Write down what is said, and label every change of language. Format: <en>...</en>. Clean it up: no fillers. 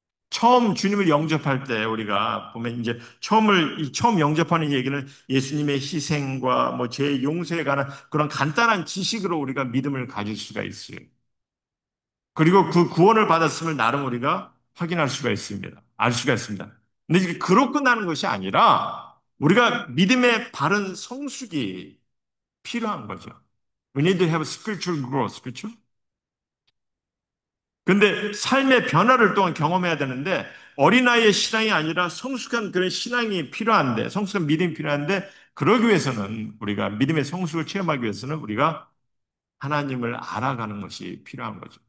<ko>처음 주님을 영접할 때 우리가 보면 이제 처음 영접하는 얘기는 예수님의 희생과 뭐 죄 용서에 관한 그런 간단한 지식으로 우리가 믿음을 가질 수가 있어요. 그리고 그 구원을 받았음을 나름 우리가 확인할 수가 있습니다. 알 수가 있습니다. 근데 이게 그로 끝나는 것이 아니라 우리가 믿음의 바른 성숙이 필요한 거죠.</ko> <en>We need to have spiritual growth,</en> <ko>그렇죠? 근데 삶의 변화를 또한 경험해야 되는데 어린아이의 신앙이 아니라 성숙한 그런 신앙이 필요한데 성숙한 믿음이 필요한데 그러기 위해서는 우리가 믿음의 성숙을 체험하기 위해서는 우리가 하나님을 알아가는 것이 필요한 거죠.</ko>